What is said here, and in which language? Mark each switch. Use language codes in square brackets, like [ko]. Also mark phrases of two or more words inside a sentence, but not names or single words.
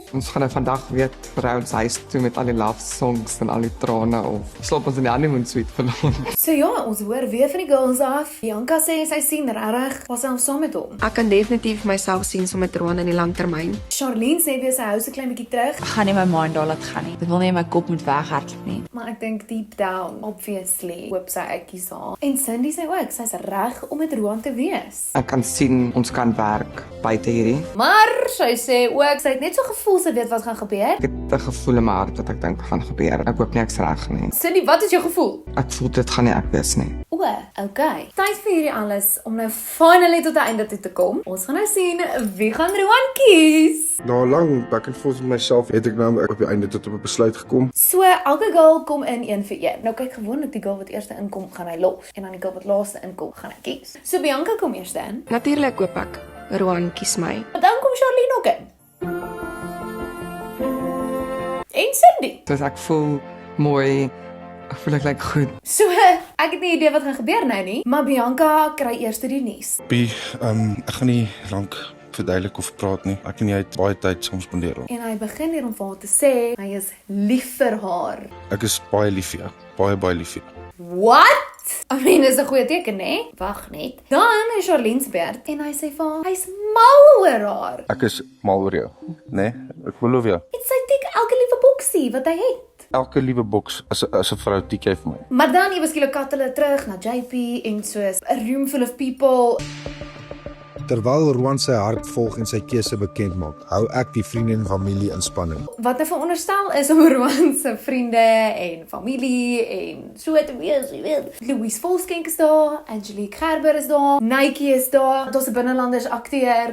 [af] Ons gaan nou vandag weer ry ons huis toe met al die [en] love songs [af] en al die trane of slaap ons in die [en] honeymoon suite [af] vanaand. So ja, ons hoor weer van die girls af. Bianca sê sy sien regtig was sy saam met hom. Ek kan definitief myself sien so met Roan in die langtermyn. Charlene sê weer sy hou so klein bietjie terug, Ek gaan nie my mind daar laat gaan nie. Ek wil nie my kop moet weghardloop nie. maar ek dink [en] deep down, obviously, [af] hoop sy ek kies haar. En Cindy sê ook, sy's reg om met Roan te wees. Ek kan sien ons kan werk buite hierdie. Maar sy sê ook, sy het net so gevoel sy weet wat gaan gebeur. Ek het 'n gevoel in my hart wat ek dink gaan gebeur. Ek hoop nie ek's reg nie. Cindy, wat is jou gevoel? Ek voel dit gaan nie ek wees nie. O, okay. Tyd vir hierdie alles om nou finally tot 'n einde toe te kom. Ons gaan nou sien wie gaan Roan kies. Na 'n lang [en] back and forth [af] met myself het ek nou op die einde tot op 'n besluit gekom. So, elke girl kom in een vir een. Nou kyk gewoonlik die girl wat eerste inkom, gaan hy los. En dan die girl wat laaste inkom, gaan hy kies. So, Bianca kom eers in. Natuurlik hoop ek Roan kies my. Maar dan kom Charlene ook in. En Cindy. Dus ek voel mooi. Ek voel ek lyk goed. So, ek het nie idee wat gaan gebeur nou nie, maar Bianca kry eers die nuus. Ek gaan nie lank verduidelik of praat nie. Ek en jy het baie tyd saam spandeer. En hy begin hier om vir haar te sê, hy is lief vir haar. Ek is baie lief vir jou. Baie lief vir jou. [en] What? I mean, [af] dis 'n goeie teken, né? Wag net. Dan is Charlene se beurt en hy sê vir haar, hy's mal oor haar. Ek is mal oor jou, né? Ek beloof jou. En sy tik elke liewe boksie wat hy het. Elke liewe boks as 'n vrou tik jy vir my. Maar dan ewe skielik kat hulle terug na JP en soos [en] a room full of people. [af] Terwyl Roan sy hart volg en sy keuse bekend maak, hou ek die vriende en familie in spanning. Wat nou veronderstel is om Roan se vriende en familie en so te wees, jy weet. Louise Volskenk is daar, Angelique Gerber is daar, Nike is daar, daar's 'n binnelanders akteur.